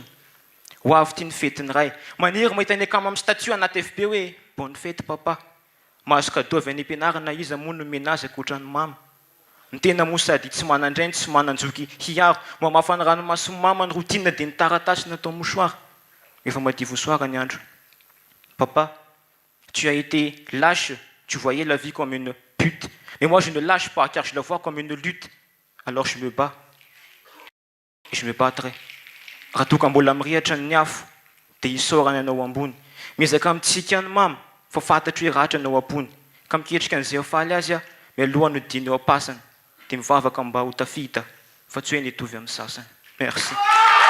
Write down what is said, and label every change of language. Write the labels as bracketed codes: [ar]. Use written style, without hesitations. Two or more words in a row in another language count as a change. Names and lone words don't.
[mg] Ho avy tia ny fetin'ny ray. Maniry mahita ny akama amin'ny statut anaty FB hoe [fr] bonne fête papa. [mg] Mahazo cadeau avy any am-pianarana izy moa no menazy ankoatra ny mama. Ny tena moa sady tsy manan-drainy, tsy manan-joky hiaro. Mamafana ranomason'ny mama ny routine dia ny taratasy natao mouchoir. Efa madio vosoara ny andro. [fr] Papa, tu as été lâche, tu voyais la vie comme une pute. Mais moi je ne lâche pas car je la vois comme une lutte. Alors je me bats. Et je me battrai. [mg] Raha toa ka mbola mirehatra ny afo dia hisaorana ianao ambony. Miezaka mitsika ny mama fa fantatro hoe ratra anao ampony. Ka miketrika an'izay faly azy aho, mialoha no dino apasana dia mivavaka mba ho tafita fa tsy hoe ny hitovy amin'ny sasany. Merci.